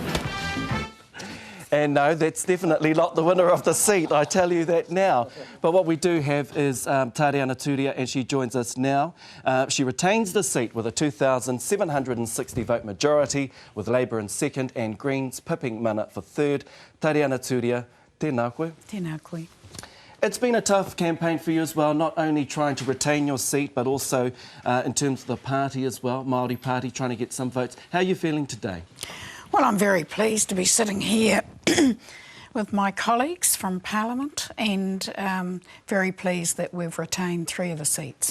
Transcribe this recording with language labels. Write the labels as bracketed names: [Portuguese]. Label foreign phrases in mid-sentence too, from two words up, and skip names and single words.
[English] And no, that's definitely not the winner of the seat, I tell you that now. But what we do have is Tariana Turia, and she joins us now. She retains the seat with a 2,760 vote majority, with Labour in second and Greens pipping Mana for third. Tariana Turia, [Māori] tēnā koe. Tēnā koe. [English] It's been a tough campaign for you as well, not only trying to retain your seat, but also in terms of the party as well, Maori Party, trying to get some votes. How are you feeling today? Well, I'm very pleased to be sitting here with my colleagues from Parliament, and very pleased that we've retained 3 of the seats.